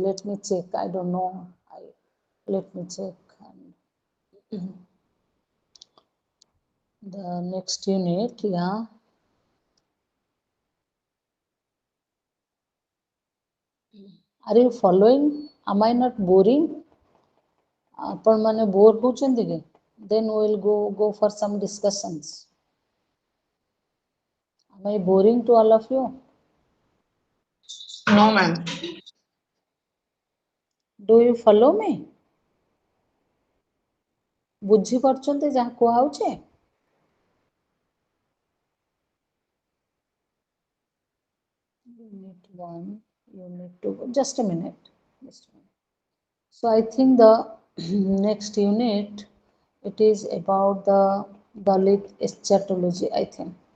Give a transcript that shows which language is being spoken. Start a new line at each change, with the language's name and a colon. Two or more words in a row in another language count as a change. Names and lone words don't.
English: Let me check. I don't know. Let me check. The next unit, yeah. Are you following? Am I not boring?
Odia: ଆପଣ ମାନେ ବୋର ହଉଛନ୍ତି କି?
English: Then we will go for some discussions. Am I boring to all of you? No, ma'am. Do you follow me?
Odia: ବୁଝି ପାରୁଛନ୍ତି ଯାହା କୁହାହଉଛି?
English: Unit 1, Unit 2. Just a minute. So I think the next unit, it is about the Dalit eschatology, I think.